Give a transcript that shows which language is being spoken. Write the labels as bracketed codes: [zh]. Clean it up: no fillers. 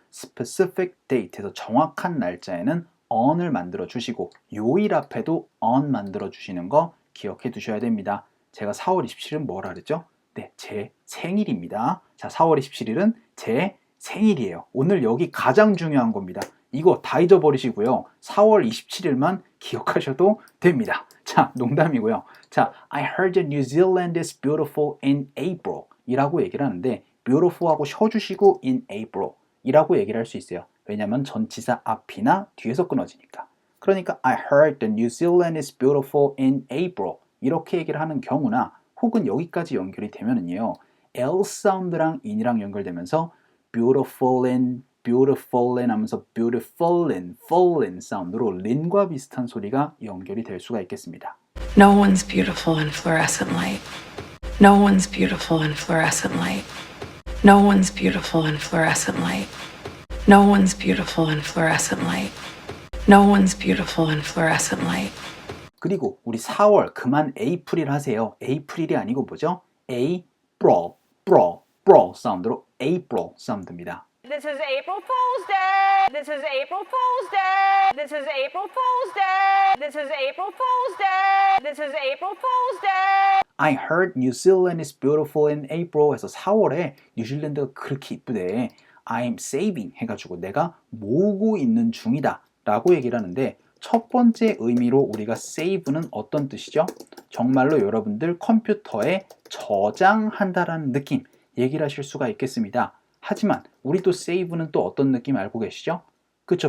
[ko] specific date에서 정확한 날짜에는 on을 만들어 주시고 요일 앞에도 on 만들어 주시는 거 기억해 두셔야 됩니다. 제가 4월 27일은 뭐라 그랬죠? 네, 제 생일입니다. 자, 4월 27일은 제 생일이에요. 오늘 여기 가장 중요한 겁니다. 이거 다 잊어버리시고요. 4월 27일만 기억하셔도 됩니다. 자, 농담이고요. 자, [en] I heard that New Zealand is beautiful in April [ko] 이라고 얘기를 하는데 beautiful 하고 쉬어주시고 in April 이라고 얘기를 할 수 있어요. 왜냐하면 전치사 앞이나 뒤에서 끊어지니까. 그러니까 [en] I heard that New Zealand is beautiful in April [ko] 이렇게 얘기를 하는 경우나 혹은 여기까지 연결이 되면은요. L 사운드랑 in이랑 연결되면서 beautiful in 하면서 beautiful in 사운드로 lin과 비슷한 소리가 연결이 될 수가 있겠습니다. [en] No one's beautiful in fluorescent light. No one's beautiful in fluorescent light. No one's beautiful in fluorescent light. No one's beautiful in fluorescent light. No one's beautiful in fluorescent light. [ko] 그리고 우리 4월 그만 에이프릴 하세요. 에이프릴이 아니고 뭐죠? April 사운드로 April 사운드입니다. [en] This is April Fool's Day. This is April Fool's Day. This is April Fool's Day. This is April Fool's Day. This is April Fool's Day. I heard New Zealand is beautiful in April [ko] 해서 4월에 뉴질랜드가 그렇게 이쁘대. [en] I'm saving [ko] 해가지고 내가 모으고 있는 중이다 라고 얘기를 하는데 첫 번째 의미로 우리가 save는 어떤 뜻이죠? 정말로 여러분들 컴퓨터에 저장한다라는 느낌 얘기를 하실 수가 있겠습니다. 하지만 우리도 save는 또 어떤 느낌 알고 계시죠? 그쵸?